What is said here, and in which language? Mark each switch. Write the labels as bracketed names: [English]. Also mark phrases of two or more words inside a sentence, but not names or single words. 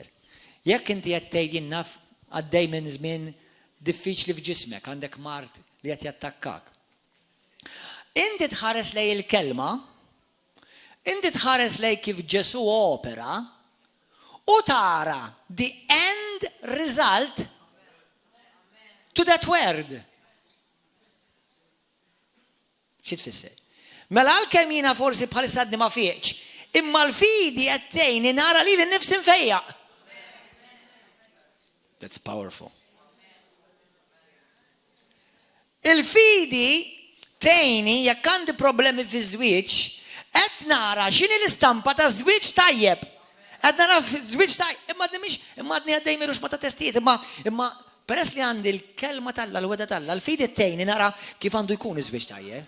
[Maltese] Jekk inti qed tgħid naf għaddej minn żmien diffiċli f'ġismek, għandek mart li qed jattakkak. Inti tħares lej il-kelma, inti tħares lej kif Ġesu opera u tara [English] the end result to that word. [Maltese] Xi tfisser? Mela għalkemm jiena forsi bħalissa għadni ma fieqx, imma l-fidi qed tgħinni nara lili nnifsi nfejjaq. [English] That's powerful. [Maltese] Il-fidi tgħinni jekk għandi problemi fi żwieġ, qed nara x'inhi l-istampa ta' żwieġ tajjeb. Qed nara żwieġ tajjeb, imma għadni għaddej mirux ma ta' testijiet, imma peress li għandi l-kelma Alla, l-weda Alla, l-fidi tgħinni nara kif għandu jkun iż-żwieġ tajjeb.